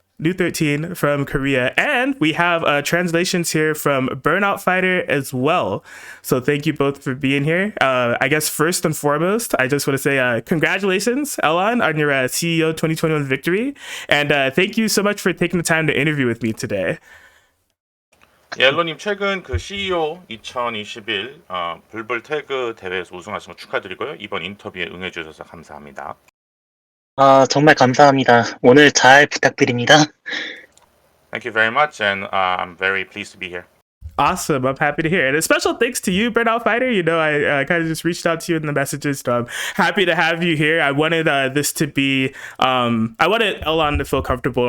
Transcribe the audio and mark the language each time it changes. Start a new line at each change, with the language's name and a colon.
English: New 13 from Korea, and we have translations here from BurnoutFighter as well. So thank you both for being here. I guess first and foremost, I just want to say congratulations, Llon, on your CEO 2021 victory, and thank you so much for taking the time to interview with me today.
Korean: 예, 앨런님 최근 그 CEO 2021 불불 태그 대회에서 우승하신 거 축하드리고요. 이번 인터뷰에 응해주셔서 감사합니다. 정말 감사합니다. 오늘 잘 부탁드립니다.
English: Thank you very much, and I'm very pleased to be here. Awesome. I'm happy to hear it. And a special thanks to you, BurnoutFighter. You know, I kind of just reached out to you in the messages, so I'm happy to have you here. I wanted this to be, I wanted Llon to feel comfortable.